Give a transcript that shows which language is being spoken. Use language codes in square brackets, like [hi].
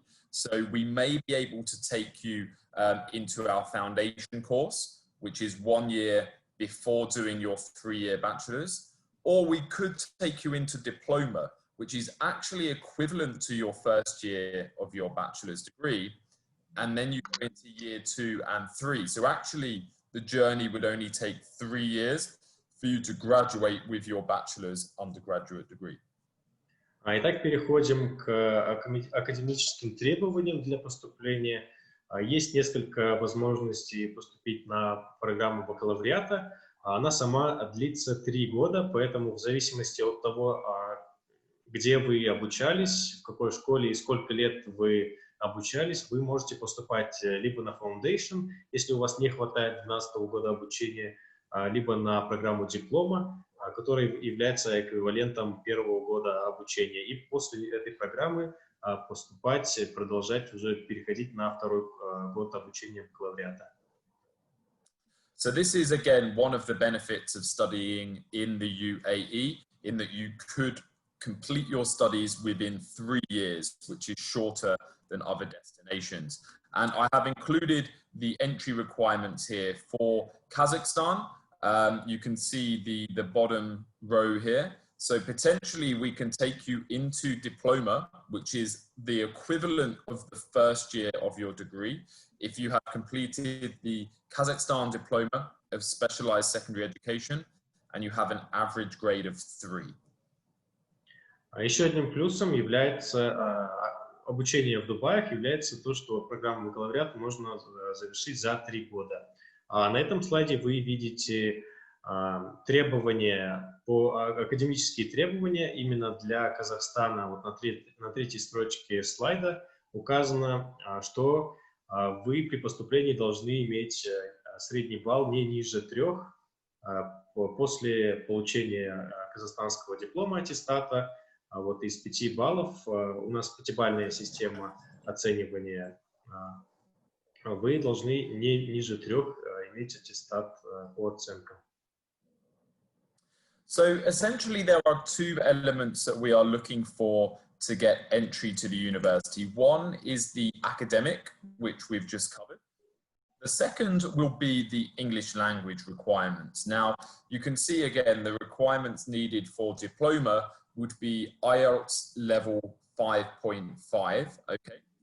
[en] So we may be able to take you into our foundation course, which is 1 year before doing your 3-year bachelor's, or we could take you into diploma, which is actually equivalent to your first year of your bachelor's degree, and then you go into year 2 and 3. So actually, the journey would only take 3 years for you to graduate with your bachelor's undergraduate degree. [ru] Итак, переходим к академическим требованиям для поступления. Есть несколько возможностей поступить на программу бакалавриата. Она сама длится 3 года, поэтому в зависимости от того, где вы обучались, в какой школе и сколько лет вы обучались, вы можете поступать либо на Foundation, если у вас не хватает 12 года обучения, либо на программу диплома, который является эквивалентом 1-го года обучения. И после этой программы поступать, продолжать уже переходить на 2-й год обучения бакалавриата. [en] So this is again one of the benefits of studying in the UAE, in that you could complete your studies within 3 years, which is shorter than other destinations. And I have included the entry requirements here for Kazakhstan. You can see the bottom row here. So potentially we can take you into diploma, which is the equivalent of the first year of your degree, if you have completed the Kazakhstan diploma of specialized secondary education and you have an average grade of 3. [ru] Еще одним плюсом является обучение в Дубае, является то, что программу бакалавриата можно завершить за 3 года. На этом слайде вы видите требования, академические требования именно для Казахстана. Вот на третьей строчке слайда указано, что вы при поступлении должны иметь средний балл не ниже 3 после получения казахстанского диплома аттестата. Вот из 5 баллов, у нас 5-бальная система оценивания, вы должны не ниже 3 иметь аттестат по оценкам. [en] So essentially there are 2 elements that we are looking for to get entry to the university. One is the academic, which we've just covered. The second will be the English language requirements. Now, you can see again the requirements needed for diploma would be IELTS level 5.5, okay?